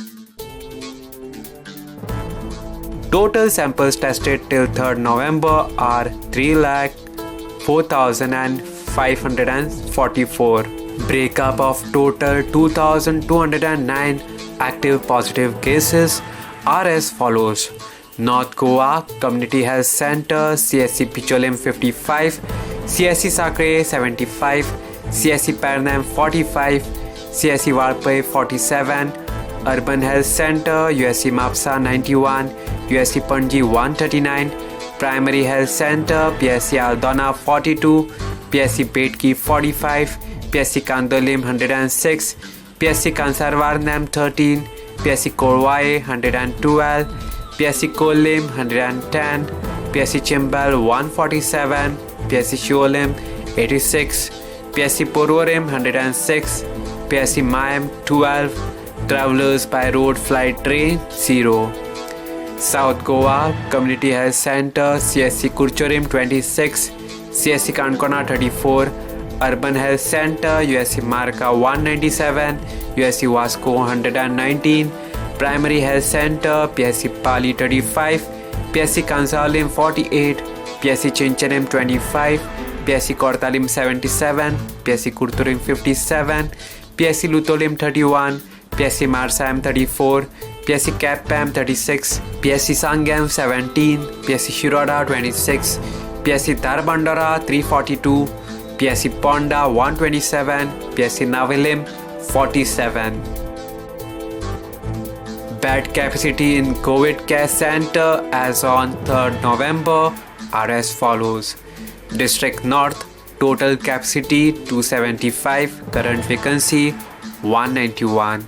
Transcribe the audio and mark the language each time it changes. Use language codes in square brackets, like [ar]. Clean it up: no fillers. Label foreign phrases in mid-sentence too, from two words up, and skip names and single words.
[en] Total samples tested till 3rd November are 3,04,544. Breakup of total 2,209 active positive cases are as follows. North Goa Community Health Center CSC Picholim 55, CSC Sakre 75, CSC Parnam 45, CSC Valpai 47, Urban Health Center USC Mapsa 91, USC Panji 139, Primary Health Center PSC Aldona 42, PSC Petki 45, PSC Kandolim 106, PSC Kansarvarnam 13, PSC Korwai 112, PSC Kolim 110, PSC Chimbal 147, PSC Sholim 86, PSC Porvorim 106, PSC Mayam 12, Travelers by road flight train 0. South Goa Community Health Center CSC Kurchorim 26, CSC Kankona 34, Urban Health Center USC Marka 197, USC Vasco 119, Primary Health Center PSC Pali 35, PSC Kansalim 48, PSC Chinchanim 25, PSC Kortalim 77, PSC Kurturim 57, PSC Lutolim 31, PSC Marsam 34, PSC Kappam 36, PSC Sangam 17, PSC Shiroda 26, PSC Darbandara 342, PSC Ponda 127, PSC Navilim 47. Bed capacity in COVID care center as on 3rd November are as follows. District North total capacity 275, current vacancy 191.